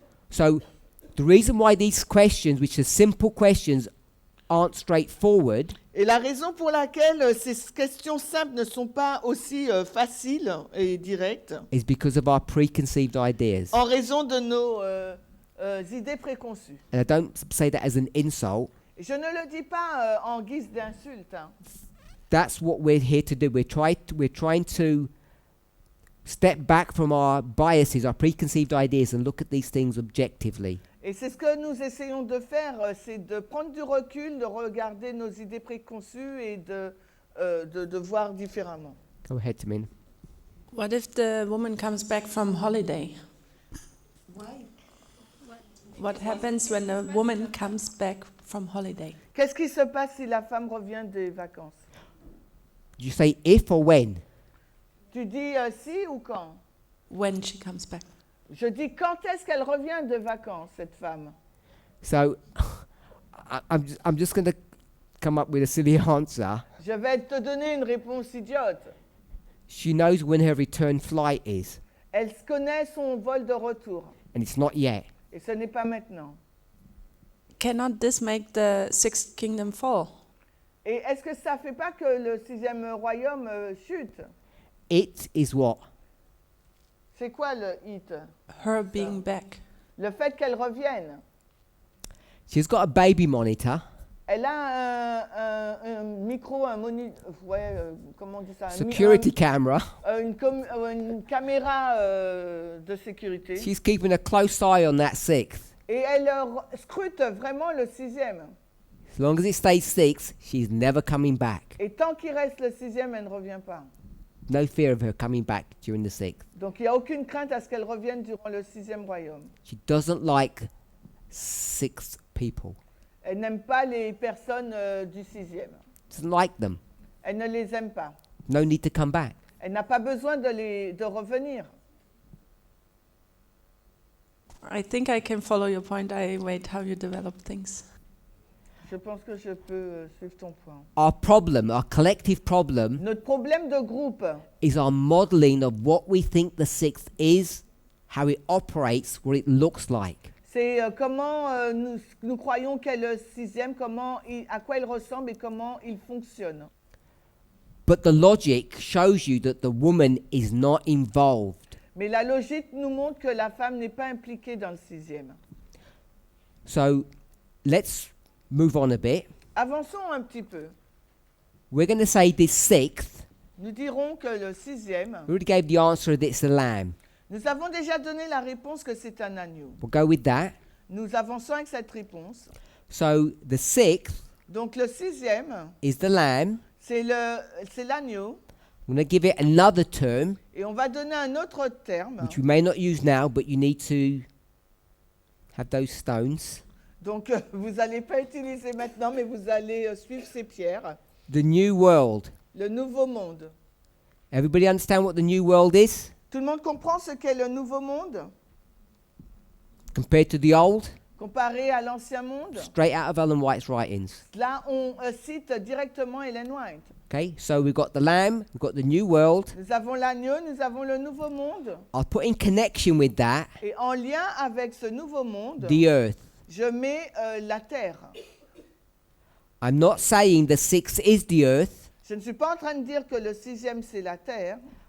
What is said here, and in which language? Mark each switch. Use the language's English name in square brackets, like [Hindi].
[English] So the reason why these questions, which are simple questions, aren't straightforward [French] Et la raison pour laquelle ces questions simples ne sont pas aussi faciles et directes, [English] is because of our preconceived ideas. [French] en raison de nos idées préconçues. [English] And I don't say that as an insult. [French] Je ne le dis pas en guise d'insulte. Hein. [English] That's what we're here to do. We're trying to step back from our biases, our preconceived ideas, and look at these things objectively. [French] Et c'est ce que nous essayons de faire, c'est de prendre du recul, de regarder nos idées préconçues et de voir différemment. [English] Go ahead, Tamina. What if the woman comes back from holiday? What happens when a woman comes back from holiday? [French] Qu'est-ce qui se passe si la femme revient des vacances? [English] Do you say if or when? [French] Tu dis si ou quand? [English] When she comes back. [French] Je dis quand est-ce qu'elle revient de vacances, cette femme? [English] So I'm just going to come up with a silly answer. [French] Je vais te donner une réponse idiote. [English] She knows when her return flight is, [French] Elle connaît son vol de retour. [English] and it's not yet. [French] Et ce n'est pas maintenant. [English] Cannot this make the sixth kingdom fall? [French] Et est-ce que ça ne fait pas que le sixième royaume chute? [English] It is what? [French] C'est quoi le hit? [English] Her being back. [French] Le fait qu'elle revienne. [English] She's got a baby monitor, [French] Elle a un micro, un moniteur, comment on dit ça? [English] security camera. [French] Une caméra de sécurité. [English] She's keeping a close eye on that sixth. [French] Et elle scrute vraiment le sixième. [English] As long as it stays six, she's never coming back. [French] Et tant qu'il reste le sixième, elle ne revient pas. [English] No fear of her coming back during the sixth. [French] Donc il n'y a aucune crainte à ce qu'elle revienne durant le sixième royaume. [English] She doesn't like six people. [French] Elle n'aime pas les personnes du sixième. [English] Doesn't like them. [French] Elle ne les aime pas. [English] No need to come back. [French] Elle n'a pas besoin de revenir. [English] I think I can follow your point. I wait how you develop things. [French] Je pense que je peux suivre ton point. [English] Our problem, our collective problem, [French] Notre problème de groupe, [English] is our modeling of what we think the sixth is, how it operates, what it looks like. [French] c'est comment nous croyons qu'est le sixième, à quoi il ressemble et comment il fonctionne. [English] But the logic shows you that the woman is not involved. [French] Mais la logique nous montre que la femme n'est pas impliquée dans le sixième. [English] So let's move on a bit. [French] Avançons un petit peu. [English] We're going to say this sixth. [French] Nous dirons que le sixième, [English] We already gave the answer that it's a lamb. [French] nous avons déjà donné la réponse que c'est un agneau. [English] We'll go with that. [French] Nous avançons avec cette réponse. [English] So the sixth [French] Donc le sixième, [English] is the lamb. [French] c'est l'agneau. [English] I'm going to give it another term, [French] Et on va donner un autre terme. [English] which we may not use now, but you need to have those stones. [French] Donc vous n'allez pas utiliser maintenant, mais vous allez suivre ces pierres. [English] The new world. [French] Le nouveau monde. [English] Everybody understand what the new world is [French] Tout le monde comprend ce qu'est le nouveau monde, [English] compared to the old? [French] comparé à l'ancien monde. [English] Straight out of Ellen White's writings. [French] Là, on cite directement Ellen White. [English] Okay, so we've got the lamb, we've got the new world. [French] Nous avons l'agneau, nous avons le nouveau monde. [English] I'll put in connection with that [French] Et en lien avec ce nouveau monde, [English] the earth. [French] je mets la terre. [English] I'm not saying the sixth is the earth. [French] Je ne suis pas en train de dire que le sixième, c'est la terre.